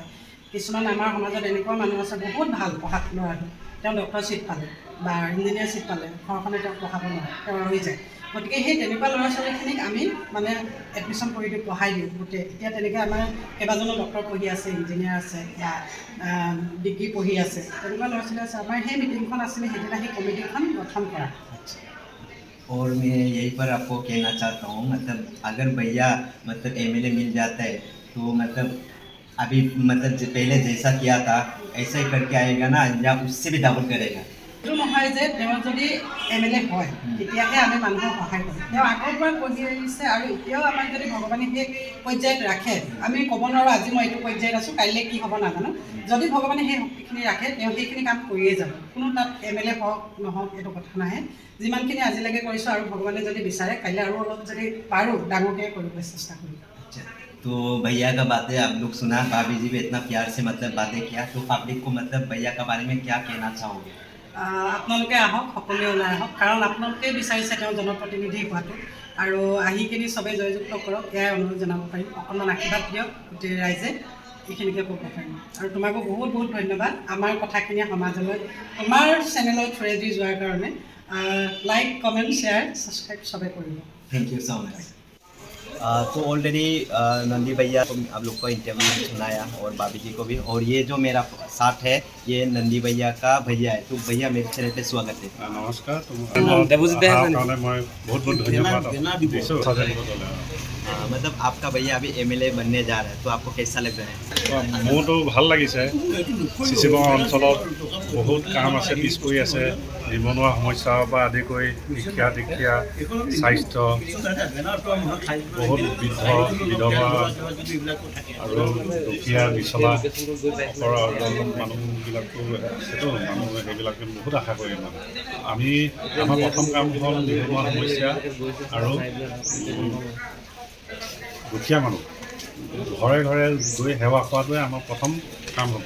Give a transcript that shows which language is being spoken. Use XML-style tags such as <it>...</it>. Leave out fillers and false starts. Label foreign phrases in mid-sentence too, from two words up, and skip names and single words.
<as>কিছুমান আমাৰ সমাজত এনেকুৱা মানুহ আছে বহুত ভাল পঢ়াত ল'ৰাটো, তেওঁ</as> <en>doctor seat</en> <as>পালে বা</as> <en>engineer seat</en> <as>পালে, ঘৰখনে তেওঁক পঢ়াব নোৱাৰে, তেওঁ ৰৈ যায়। গতিকে সেই তেনেকুৱা ল'ৰা ছোৱালীখিনিক আমি মানে এডমিশ্যন কৰি দিওঁ, পঢ়াই দিওঁ গোটেই। এতিয়া তেনেকৈ আমাৰ কেইবাজনো ডক্টৰ পঢ়ি আছে, ইঞ্জিনিয়াৰ আছে বা ডিগ্ৰী পঢ়ি আছে, তেনেকুৱা ল'ৰা ছোৱালী আছে। আমাৰ সেই মিটিংখন আছিলে, সেইদিনা সেই কমিটিখন গঠন কৰা।</as> <hi>और मैं यहीं पर आपको कहना चाहता हूँ, मतलब अगर भैया मतलब एमएलए मिल जाता है तो मतलब अभी मतलब पहले जैसा किया था ऐसा ही करके आएगा ना, या उससे भी डबल करेगा?</hi> <as>এইটো নহয় যে তেওঁ যদি এমএলএ হয় তেতিয়াহে আমি মানুহক সহায় কৰোঁ। তেওঁ আগৰ পৰা কৰি আহিছে আৰু এতিয়াও আমাক যদি ভগৱানে সেই পৰ্যায়ত ৰাখে, আমি ক'ব নোৱাৰোঁ আজি মই এইটো পৰ্যায়ত আছোঁ, কাইলৈ কি হ'ব নাজানো। যদি ভগৱানে সেই শক্তিখিনি ৰাখে তেওঁ সেইখিনি কাম কৰিয়ে যাব। কোনো তাত এমএলএ হওক নহওক এইটো কথা নাহে। যিমানখিনি আজিলৈকে কৰিছোঁ আৰু ভগৱানে যদি বিচাৰে কাইলৈ আৰু অলপ যদি পাৰোঁ ডাঙৰকৈ কৰিবলৈ চেষ্টা কৰিম।</as> <hi>तो भैया का बातें आप लोग सुना, भाभी जी भी इतना प्यार से मतलब बातें किया, तो पब्लिक को मतलब भैया के बारे में क्या कहना चाहोगे?</hi> <as>আপোনালোকে আহক, সকলোৱে ওলাই আহক, কাৰণ আপোনালোকেই বিচাৰিছে তেওঁ জনপ্ৰতিনিধি হোৱাটো, আৰু আহি কিনি চবেই জয়যুক্ত কৰক, এয়াই অনুৰোধ জনাব পাৰিম। অকণমান আশীৰ্বাদ দিয়ক গোটেই ৰাইজে, এইখিনিকে ক'ব পাৰিম। আৰু তোমাকো বহুত বহুত ধন্যবাদ আমাৰ কথাখিনি সমাজলৈ, তোমাৰ চেনেলৰ থ্ৰুৱেদি যোৱাৰ কাৰণে।</as> <en>like, comment, share, subscribe</en> <as>চবেই কৰিব।</as> <en>thank you so much.</en> <hi>तो ऑलरेडी नंदी भैया को आप लोग को इंटरव्यू सुनाया और भाभी जी को भी, और ये जो मेरा साथ है ये नंदी भैया का भैया है। तो भैया मेरे चैनल पे स्वागत है। नमस्कार। मैं बहुत बहुत धन्यवाद दिसो। मतलब आपका भैया अभी एमएलए बनने जा रहा है, तो आपको कैसा लग रहा है?</hi> <as>মোৰতো ভাল লাগিছে। চিচিবৰ অঞ্চলত বহুত কাম আছে, পিছ পৰি আছে। নিবনুৱা সমস্যাৰ পৰা আদি কৰি শিক্ষা দীক্ষা, স্বাস্থ্য, বহুত বৃদ্ধ বিধৱা আৰু দুখীয়া বিচলা মানুহবিলাকতো সেইটো মানুহে সেইবিলাকে বহুত আশা কৰি মানে আমি আমাৰ প্ৰথম কাম হ'ল নিবনুৱা সমস্যা আৰু দুখীয়া মানুহ ঘৰে ঘৰে গৈ সেৱা কৰাটোৱে আমাৰ প্ৰথম কাম হ'ব।</as>